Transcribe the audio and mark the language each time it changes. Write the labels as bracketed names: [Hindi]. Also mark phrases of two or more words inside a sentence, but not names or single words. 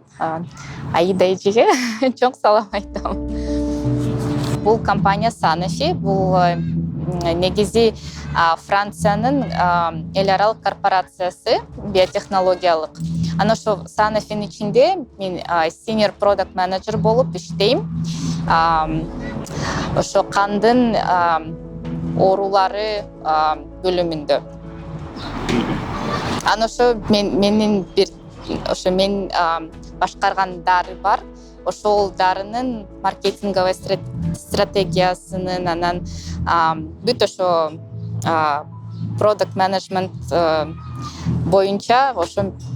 [Kyrgyz] Аида эжеге чоң салам айтам. Бул компания Sanofi, бул негизи Франциянын эл аралык корпорациясы, биотехнологиялык. Ана ошо Sanofi'нин ичинде мен [English] senior product manager [Kyrgyz] болуп иштейм. Ошо кандын оорулары бөлүмүндө. Ана ошо мен башкарган дары бар. Ошол дарынын маркетинговый стратегиясынын, анан бүт ошо [English] product management [Kyrgyz] боюнча ошо